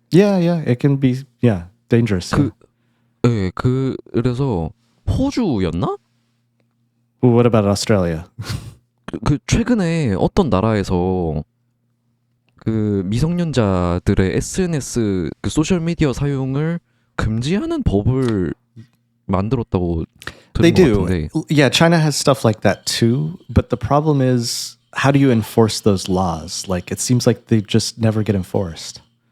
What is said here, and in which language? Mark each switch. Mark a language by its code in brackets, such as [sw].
[en] Yeah, it can be, dangerous. [ko] 네, 그래서 호주였나? [en] Well, what about Australia? [ko] 그 최근에 어떤 나라에서 그 미성년자들의 SNS 그 소셜 미디어 사용을 금지하는 법을 만들었다고 [en] They [ko] 들은 것 [en] do. [ko] 같은데. [en] Yeah, China has stuff like that too. But the problem is how do you enforce those laws? Like it seems like they just never get enforced.